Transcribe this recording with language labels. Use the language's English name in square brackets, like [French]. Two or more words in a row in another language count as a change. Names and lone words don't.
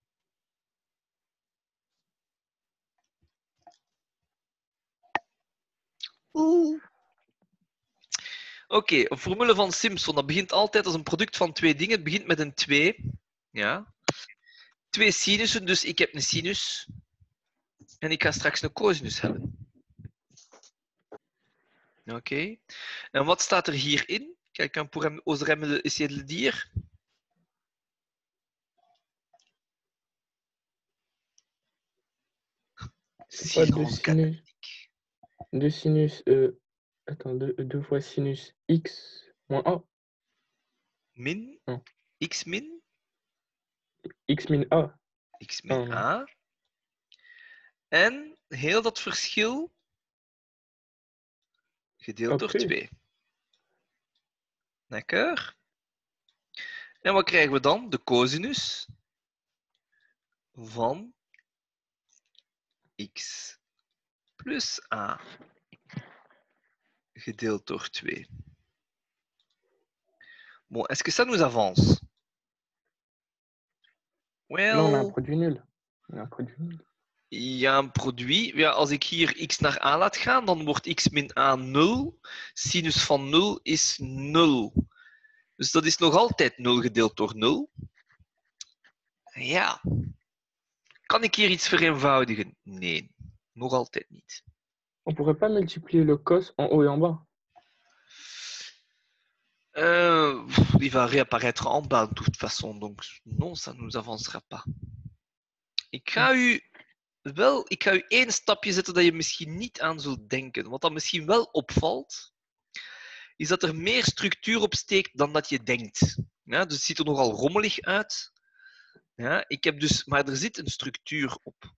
[Dutch] Oké, een formule van Simpson. Dat begint altijd als een product van twee dingen. Het begint met een 2. Ja. 2 sinussen, dus ik heb een sinus. En ik ga straks een cosinus hebben. Oké. En wat staat er hierin? [French] Quelqu'un pourrait oserait essayer de le dire? Pas de Silence [Dutch] sinus. De sinus. [French] Attends, 2 fois sinus x moins a. [Dutch] min, Non. x min, X min a. x min Oh. a. En heel dat verschil gedeeld door Oké. 2. Lekker. En wat krijgen we dan? De cosinus van x plus a gedeeld door 2. [French] Bon, est-ce que ça nous avance? Là, on a un Well, produit nul. On a un produit nul. [Dutch] ja, een produit. Ja, als ik hier x naar a laat gaan, dan wordt x min a 0. Sinus van 0 is 0. Dus dat is nog altijd 0 gedeeld door 0. Ja. Kan ik hier iets vereenvoudigen? Nee, nog altijd niet. [French] On pourrait pas multiplier le cos en haut et en bas. Il va réapparaître en bas de toute façon, donc non, ça ne nous avancera pas. [Dutch] Ik ga u één stapje zetten dat je misschien niet aan zult denken. Wat dan misschien wel opvalt, is dat er meer structuur op steekt dan dat je denkt. Ja, dus het ziet er nogal rommelig uit. Ja, maar er zit een structuur op.